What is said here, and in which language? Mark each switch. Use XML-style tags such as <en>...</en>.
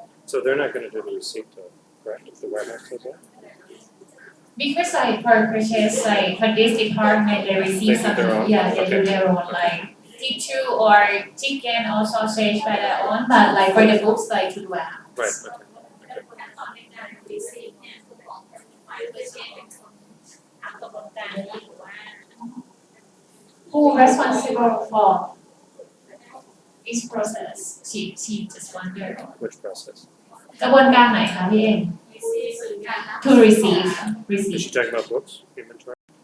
<en>So they're not going to do the receipt though, correct? If the warehouse does that? Because like for purchase like for this department they receive They do some their own? yeah they do Okay. their own like tissue or chicken or sausage by their own but like for the books like to the warehouse Right, okay.</en> <th>ขั้นตอนในการ receive เนี่ยฝ่ายเปอร์เชสเป็นคนทำกระบวนการนี้หรือว่า</th> <en>who responsible for each process she just wonder Which process?</en> <th>กระบวนการไหนคะพี่เอง</th> <en>to receive Is she talking about books, inventory?</en>